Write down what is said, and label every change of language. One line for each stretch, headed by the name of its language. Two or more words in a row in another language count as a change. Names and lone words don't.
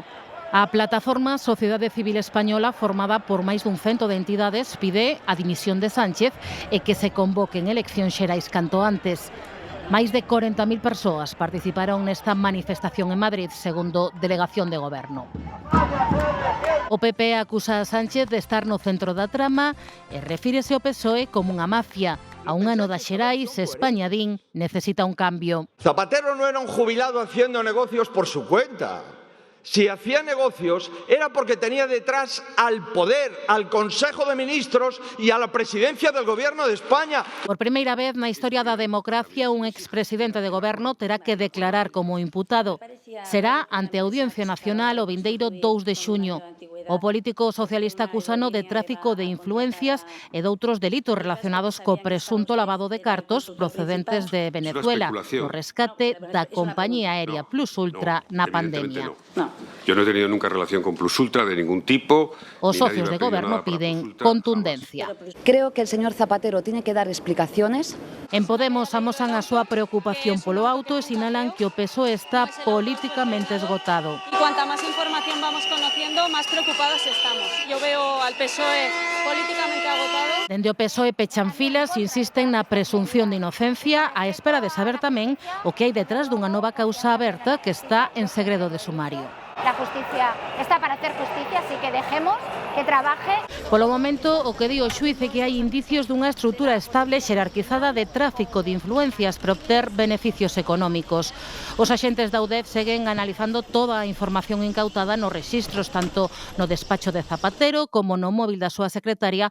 Galician: A plataforma Sociedade Civil Española, formada por máis dun cento de entidades, pide a dimisión de Sánchez e que se convoquen eleccións xerais canto antes. Máis de 40.000 persoas participaron nesta manifestación en Madrid, segundo Delegación de Goberno. O PP acusa a Sánchez de estar no centro da trama e refírese ao PSOE como unha mafia. A un ano das xerais, España, din, necesita un cambio.
Spanish: Zapatero no era un jubilado haciendo negocios por su cuenta. Si hacía negocios era porque tenía detrás al poder, al Consejo de Ministros y a la presidencia del Gobierno de España.
Galician: Por primeira vez na historia da democracia, un expresidente de Goberno terá que declarar como imputado. Será ante a Audiencia Nacional o vindeiro 2 de xuño. O político socialista acusano de tráfico de influencias e doutros delitos relacionados co presunto lavado de cartos procedentes de Venezuela, no rescate da compañía aérea Plus Ultra na pandemia.
Spanish: Yo no he tenido nunca relación con Plus Ultra de ningún tipo.
Galician: Os socios de goberno piden contundencia.
Spanish: Creo que el señor Zapatero tiene que dar explicaciones.
Galician: En Podemos amosan a súa preocupación polo auto e sinalan que o PSOE está políticamente esgotado.
Spanish: Y cuanta más información vamos conociendo, más preocupados estamos. Yo veo al PSOE políticamente agotado.
Galician: Dende o PSOE pechan filas e insisten na presunción de inocencia á espera de saber tamén o que hai detrás dunha nova causa aberta que está en segredo de sumario.
Spanish: La justicia está para hacer justicia, así que dejemos que trabaje.
Galician: Polo momento, o que di o xuíz é que hai indicios dunha estrutura estable xerarquizada de tráfico de influencias para obter beneficios económicos. Os axentes da UDEF seguen analizando toda a información incautada nos rexistros, tanto no despacho de Zapatero como no móvil da súa secretaria.